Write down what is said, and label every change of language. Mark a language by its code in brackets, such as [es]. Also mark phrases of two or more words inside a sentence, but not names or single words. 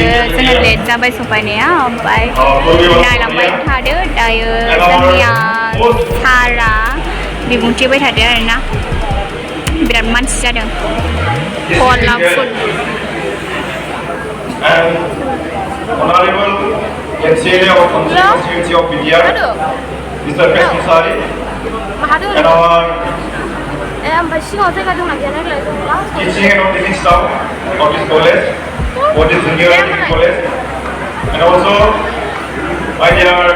[brx] जोङो लेट जाबाय सफैनाया ओमफ्राय नायलांबाय थादो दायो जोंनिया सारा बिबुंथि होबाय थादो आरोना बिराद मानसि जादों कलारफुल ओमफ्राय सिङाव जायगा दंना गैया नायलाय [en] teaching and teaching staff of this college, for this junior college, and also my dear.